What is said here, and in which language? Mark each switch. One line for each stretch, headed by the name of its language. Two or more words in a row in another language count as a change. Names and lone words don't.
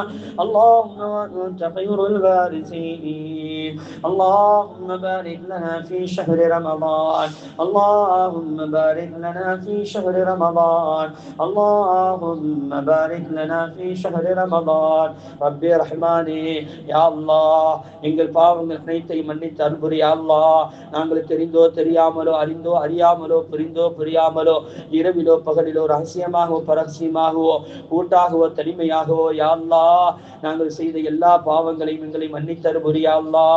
Arabic: اللهم وأنت خير الوارثين. اللهم بارك لنا في شهر رمضان. اللهم بارك لنا في شهر رمضان. اللهم بارك لنا في شهر رمضان. ربي رحماني يا الله
Tamil: எங்கள் பாவங்கள் அனைத்தையும் மன்னித்து அருள்புரி. யா அல்லாஹ், நாங்கள் தெரிந்தோ தெரியாமலோ அறிந்தோ அறியாமலோ புரிந்தோ புரியாமலோ, இரவிலோ பகலிலோ, ரகசியமாகவோ பரகசியமாகவோ, கூட்டாகவோ தனிமையாகவோ யா அல்லாஹ் நாங்கள் செய்த எல்லா பாவங்களையும் எங்களை மன்னித்தருள் யா அல்லாஹ்.